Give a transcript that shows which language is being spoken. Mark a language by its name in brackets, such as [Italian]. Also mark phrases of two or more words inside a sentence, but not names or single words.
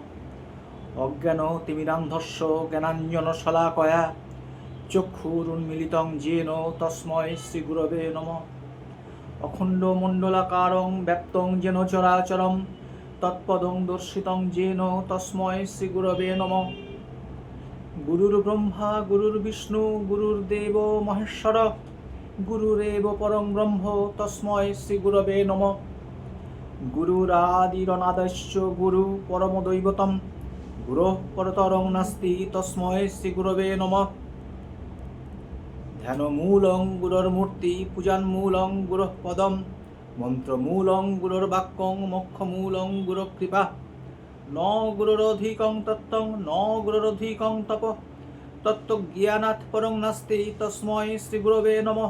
[Sanskrit] অজ্ঞান তিমিরান্ধস্য জ্ঞানাঞ্জনশলাকয়া চক্ষুরুন্মিলিতং যেন তস্মৈ শ্রীগুরবে নমঃ। অখণ্ডমণ্ডলাকারং ব্যাপ্তং যেন চরাচরম তৎপদং দর্শিতং যেন তস্মৈ শ্রীগুরবে নমঃ। গুরুর্ব্রহ্মা গুরুর্বিষ্ণু গুরুর্দেব মহেশ্বর গুরুরেব পরং ব্রহ্ম তস্মৈ শ্রীগুরবে নমঃ। গুরুরাদিরনাদস্য গুরু পরমদৈবতম গুরুঃ পরতরং নাস্তি তস্মৈ শ্রীগুরবে নমঃ। ধ্যানমূলং গুরোর্মূর্তি পূজান্মূলং গুরুঃ পদম মন্ত্রমূলং গুরোর্বাক্যং মোক্ষমূলং গুরুঃ কৃপা। ন গুরোরধিকং তত্ত্বং ন গুরোরধিকং তপ তত্ত্বজ্ঞানাৎ পরং নাস্তি তস্মৈ শ্রীগুরবে নমঃ।